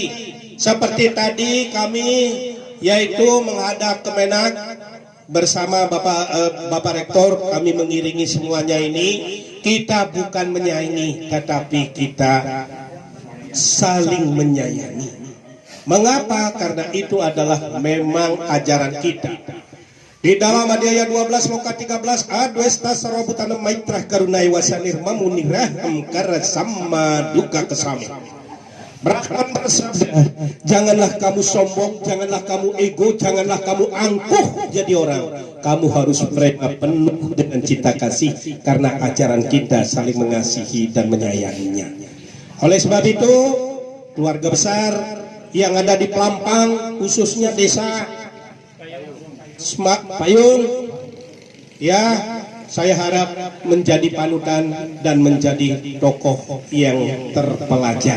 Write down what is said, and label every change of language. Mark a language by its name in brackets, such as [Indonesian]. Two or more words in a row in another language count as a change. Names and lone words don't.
[Indonesian] Seperti tadi kami yaitu menghadap Kemenak bersama Bapak Rektor, kami mengiringi semuanya ini. Kita bukan menyaingi, tetapi kita saling menyayangi. Mengapa? Karena itu adalah memang ajaran kita. Di dalam Adhyaya 12 Loka 13, [Sanskrit] अद्वेष्टा सर्वभूतानां मैत्रः करुण एव च निर्ममो निरहङ्कारः समदुःख क्षमी. [Indonesian] Brahman bersabda, janganlah kamu sombong, janganlah kamu ego, janganlah kamu angkuh jadi orang. Kamu harus mereka penuh dengan cinta kasih, karena ajaran kita saling mengasihi dan menyayanginya. Oleh sebab itu, keluarga besar yang ada di Pelampang, khususnya desa Semak Payung, ya, saya harap menjadi panutan dan menjadi tokoh yang terpelajar.